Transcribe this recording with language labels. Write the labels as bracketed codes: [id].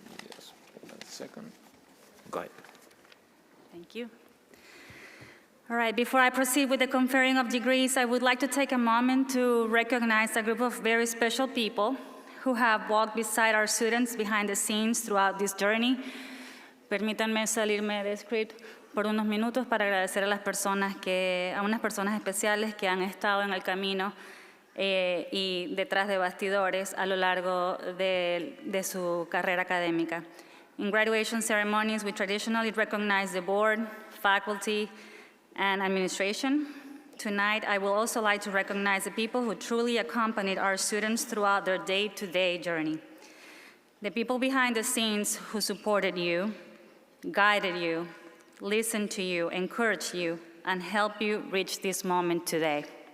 [en] Yes, hold on a second. Go ahead. Thank you. All right, before I proceed with the conferring of degrees, I would like to take a moment to recognize a group of very special people who have walked beside our students behind the scenes throughout this journey. [es] Permítanme salirme de script por unos minutos para agradecer a unas personas especiales que han estado en el camino y detrás de bastidores a lo largo de su carrera académica. [en] In graduation ceremonies, we traditionally recognize the board, faculty, and administration. Tonight, I will also like to recognize the people who truly accompanied our students throughout their day-to-day journey. The people behind the scenes who supported you, guided you, listened to you, encouraged you, and helped you reach this moment today.